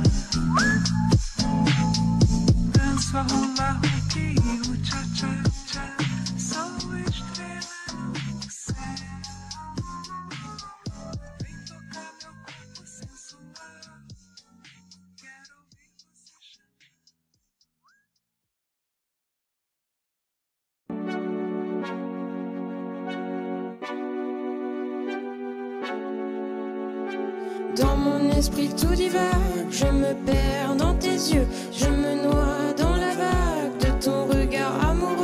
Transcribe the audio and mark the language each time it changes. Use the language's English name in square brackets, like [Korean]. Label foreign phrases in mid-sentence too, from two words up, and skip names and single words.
[Portuguese] Danço a rolar o rio, tchá, tchá, tchá. Sou estrela no céu. Vem tocar meu corpo sensual. Quero ouvir você chamar. [French] Dans mon esprit tout divague, je me perds dans tes yeux, je me noie dans la vague de ton regard amoureux.